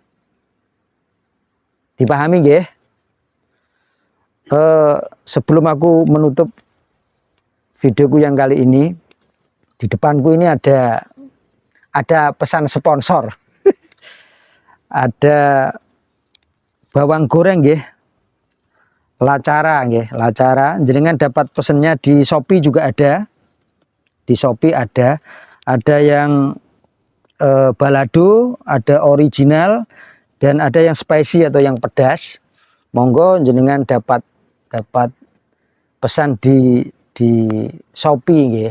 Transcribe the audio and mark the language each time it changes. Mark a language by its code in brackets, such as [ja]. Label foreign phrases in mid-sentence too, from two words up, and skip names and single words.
[id] Dipahami nggih? Sebelum aku menutup videoku yang kali ini, di depanku ini ada pesan sponsor. Ada bawang goreng nggih. Lacara nggih, lacara. Jenengan dapat pesennya di Shopee juga ada. Di Shopee ada yang balado, ada original, dan ada yang spicy atau yang pedas. [jv] Monggo jenengan [id] dapat pesan di Shopee nggih.